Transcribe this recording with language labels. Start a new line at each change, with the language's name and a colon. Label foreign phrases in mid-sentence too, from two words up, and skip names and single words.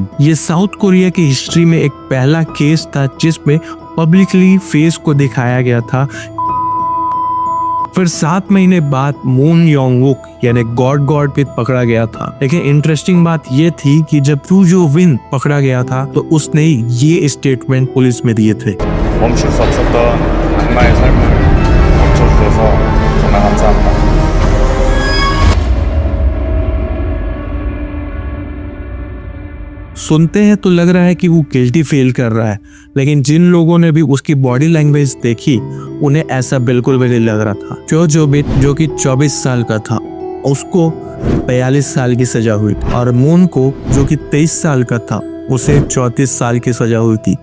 Hindi: ये साउथ कोरिया की हिस्ट्री में एक पहला केस था जिसमें
English: publicly face
Hindi: को दिखाया गया था। फिर 7 महीने बाद मून योंगवुक यानी गॉड पे पकड़ा गया था। लेकिन इंटरेस्टिंग बात ये थी कि जब चो जोबिन पकड़ा गया था तो उसने ये
English: statement police
Hindi: में दिए थे।
Korean: 멈출 수 없었던 악마의 삶을 멈춰주셔서 정말 감사합니다.
Hindi: सुनते हैं तो लग रहा है कि वो
English: guilty feel
Hindi: कर रहा है, लेकिन जिन लोगों ने भी उसकी
English: body language
Hindi: देखी उन्हें ऐसा बिल्कुल भी नहीं लग रहा था। चो जोबिन जो कि 24 साल का था उसको 42 साल की सजा हुई थी और मून को जो कि 23 साल का था उसे 34 साल की सजा हुई थी।